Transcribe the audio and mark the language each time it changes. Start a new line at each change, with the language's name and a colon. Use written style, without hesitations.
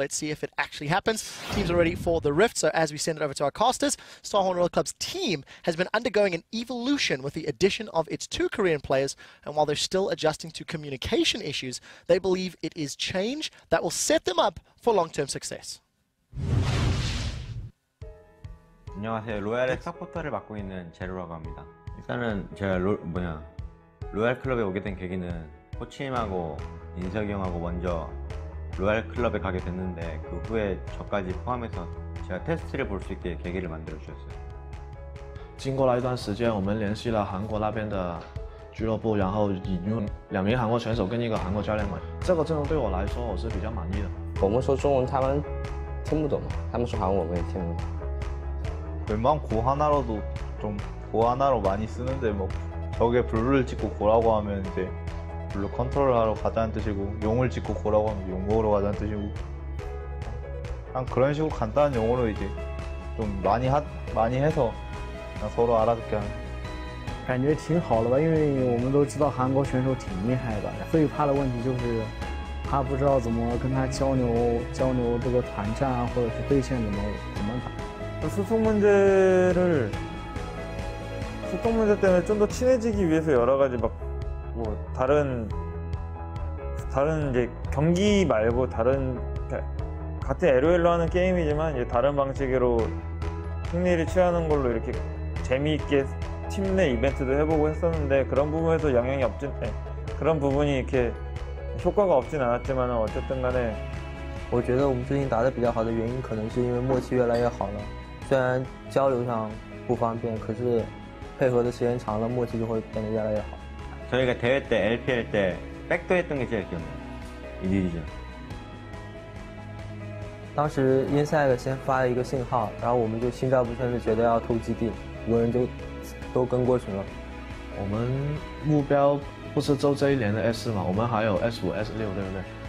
English: Let's see if it actually happens. Teams are ready for the Rift, so as we send it over to our casters, Starhorn Royal Club's team has been undergoing an evolution with the addition of its 2 Korean players, and while they're still adjusting to communication issues, they believe it is change that will set them up for long-term success.
Korean: 안녕하세요. 로얄의 서포터를 맡고 있는 제로라고 합니다. 일단은 제가 로얄 클럽에 오게 된 계기는 코치님하고 인석이 형하고 먼저 로얄 클럽에 가게 됐는데 그 후에 저까지 포함해서 제가 테스트를 볼 수 있게 계기를 만들어 주셨어요.
Chinese: 经过了一段时间，我们联系了韩国那边的俱乐部，然后引入2名韩国选手跟1个韩国教练嘛。这个阵容对我来说我是比较满意的。我们说中文他们听不懂嘛，他们说韩文我们也听不懂。
Korean: 웬만한 고 하나로도 좀 고 하나로 많이 쓰는데 뭐 벽에 블루를 찍고 고라고 하면 이제 블루 컨트롤 하러 가자는 뜻이고 용을 찍고 고라고 하면 용 먹으러 가자는 뜻이고 그냥 그런 식으로 간단한 용어로 이제 좀 많이 해서 그냥 서로 알아듣게 하는
Chinese: 感觉挺好的吧，因为我们都知道韩国选手挺厉害的，最怕的问题就是他不知道怎么跟他交流这个团战啊，或者是对线怎么打。
Korean: 소통 문제 때문에 좀 더 친해지기 위해서 여러 가지 막 뭐 다른 이제 경기 말고 다른 같은 LOL로 하는 게임이지만 이제 다른 방식으로 승리를 취하는 걸로 이렇게 재미있게 팀 내 이벤트도 해보고 했었는데 그런 부분에서 영향이 그런 부분이 이렇게 효과가 없진 않았지만 어쨌든 간에
Chinese: 我觉得我们最近打得比较好的原因，可能是因为默契越来越好了。虽然交流上不方便，可是配合的时间长了，默契就会变得越来越好。
Korean: 저희가 대회 때 LPL 때 백도 했던 게 제일 기억나요. 이 디비전.
Chinese: 当时因赛尔先发了一个信号，然后我们就心照不宣的觉得要偷基地，很多人就都跟过去了。我们目标不是就这一年的 S4嘛，我们还有 S5、S6， 对不对？